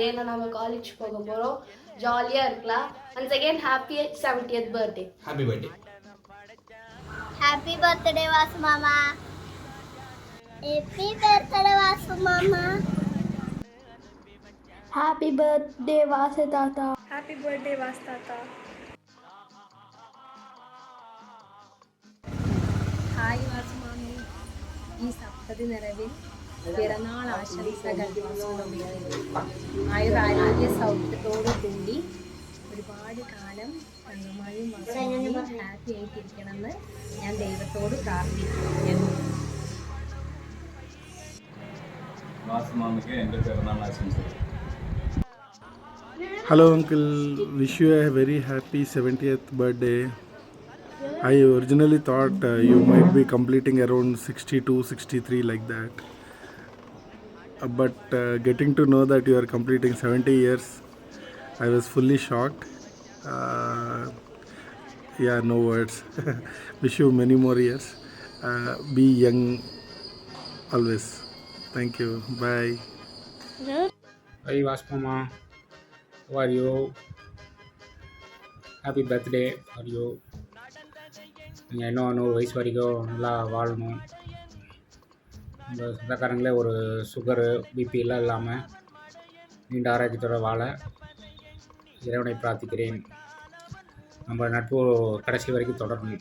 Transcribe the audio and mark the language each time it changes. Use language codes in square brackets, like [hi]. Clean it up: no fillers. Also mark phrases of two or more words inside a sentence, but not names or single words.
[ta] ஏன்னா நாங்கள் காலேஜ் போக போகிறோம். ஜாலியாக இருக்கலாம். [en] Once again happy 70th birthday. Happy birthday. Happy birthday வாசு மாமா. Happy birthday வாசு மாமா. Happy birthday வாசு தாத்தா. Happy birthday வாசு தாத்தா. [ml] ഹായ് വാസുമാമി, ഈ സപ്തതി നിറവിൽ പിറന്നാൾ ആശംസകൾ ആയുരാരോഗ്യ സൗഖ്യത്തോടു കൂടി ഒരുപാട് കാലം തങ്ങമായും വാസുമാമി ഹാപ്പി ആയിട്ടിരിക്കണമെന്ന് ഞാൻ ദൈവത്തോട് പ്രാർത്ഥിക്കുന്നു. വാസുമാമിക്ക് എൻ്റെ പിറന്നാൾ ആശംസകൾ. [en] Hello uncle, wish you a very happy 70th birthday. I originally thought you might be completing around 62, 63 like that. But getting to know that you are completing 70 years, I was fully shocked. Yeah, no words. Wish you many more years. Be young always. Thank you. Bye. Hey Vaspama, how are you? Happy birthday for you. [ta] நீங்கள் இன்னும் 100 வயசு வரைக்கும் நல்லா வாழணும். உங்கள் சொந்தக்காரங்களே ஒரு சுகரு பிபி எல்லாம் இல்லாமல் நீண்ட ஆரோக்கியத்தோடு வாழ இறைவனை பிரார்த்திக்கிறேன். நம்ம நட்பு கடைசி வரைக்கும் தொடரணும்.